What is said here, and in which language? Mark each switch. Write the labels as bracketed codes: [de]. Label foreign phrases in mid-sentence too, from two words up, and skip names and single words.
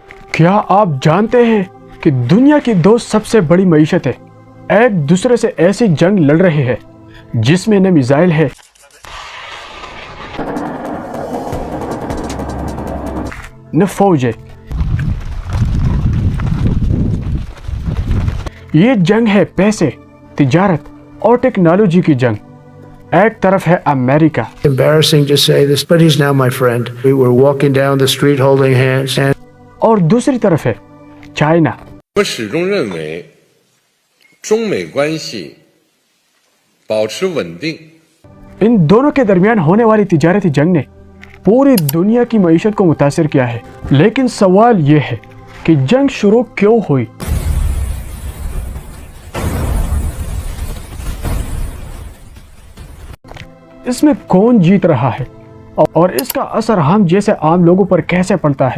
[ur] کیا آپ جانتے ہیں کہ دنیا کی دو سب سے بڑی معیشتیں ایک دوسرے سے ایسی جنگ لڑ رہی ہے جس میں نہ میزائل ہے نہ فوج ہے؟ یہ جنگ ہے پیسے، تجارت اور ٹیکنالوجی کی جنگ۔ ایک طرف ہے امریکہ، [en] Embarrassing to say this, but he's now my friend. We were walking down the street holding hands, and [ur] اور دوسری طرف ہے چائنا۔ [zh] 我们始终认为，中美关系保持稳定。 [ur] ان دونوں کے درمیان ہونے والی تجارتی جنگ نے پوری دنیا کی معیشت کو متاثر کیا ہے، لیکن سوال یہ ہے کہ جنگ شروع کیوں ہوئی؟ اس میں کون جیت رہا ہے اور اس کا اثر ہم جیسے عام لوگوں پر کیسے پڑتا ہے؟